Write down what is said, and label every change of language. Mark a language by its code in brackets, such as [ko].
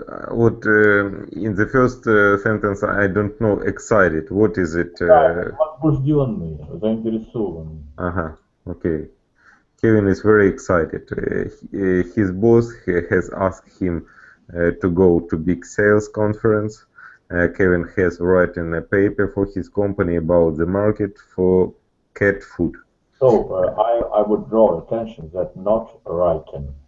[en] What in the first sentence I don't know excited. What is it? [ru] Возбужденный, заинтересованный. [en] Okay. Kevin is very excited. His boss has asked him to go to big sales conference. Kevin has written a paper for his company about the market for cat food. So I would draw attention that not written.